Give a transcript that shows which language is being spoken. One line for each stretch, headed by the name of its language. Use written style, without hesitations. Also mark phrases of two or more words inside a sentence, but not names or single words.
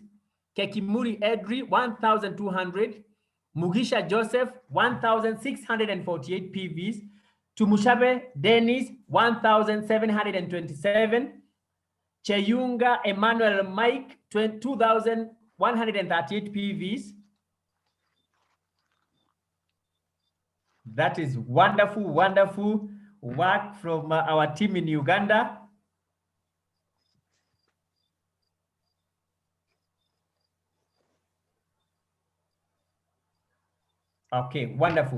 English: Kekimuri Edri, 1,200. Mugisha Joseph, 1,648 PVs. Tumushabe Dennis, 1,727. Cheyunga Emmanuel Mike, 2,138 PVs. That is wonderful, wonderful work from our team in Uganda. Okay, wonderful.